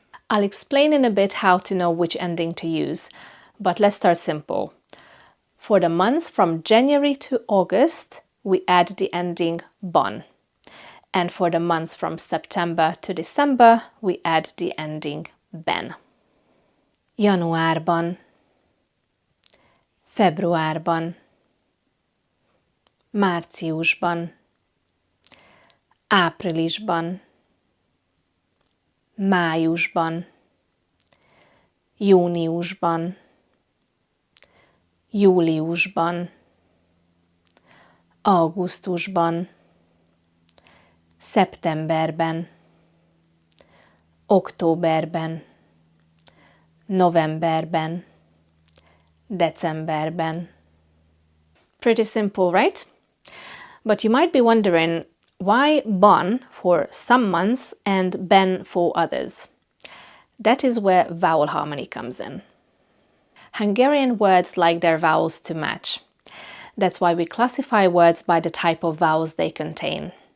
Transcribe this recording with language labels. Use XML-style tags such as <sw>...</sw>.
<en>I'll explain in a bit how to know which ending to use, but let's start simple. For the months from January to August, we add the ending ban. And for the months from September to December, we add the ending ben.</en> <hu>Januárban, februárban, márciusban, áprilisban, májusban, júniusban, júliusban, augusztusban, szeptemberben, októberben, novemberben, decemberben.</hu> <en>Pretty simple, right? But you might be wondering, why ban for some months and ben for others? That is where vowel harmony comes in. Hungarian words like their vowels to match. That's why we classify words by the type of vowels they contain.</en>